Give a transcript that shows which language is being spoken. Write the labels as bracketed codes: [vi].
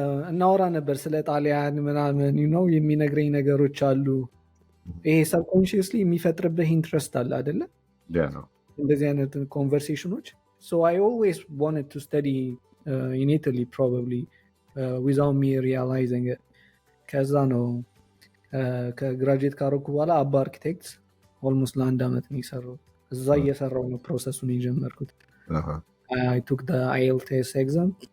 [am] እናወራ ነበር ስለ ጣሊያን ምናምን የሚነግረኝ ነገሮች አሉ። ይሄ ሰብኮንሽስሊ የሚፈጥርብህ ኢንትረስት አለ አይደለ? እንደዚህ አይነት ኮንቨርሴሽኖች። [en] so I always wanted to study in Italy probably without me realizing it. [am] ከዛ ነው ከግራጁዌት ካረኩ በኋላ አባ አርኪቴክትስ ኦልሞስት ለአንድ ዓመት ነው የሰራው። እዛ እየሰራው ነው ፕሮሰሱን የጀመርኩት። [en] I took the IELTS exam.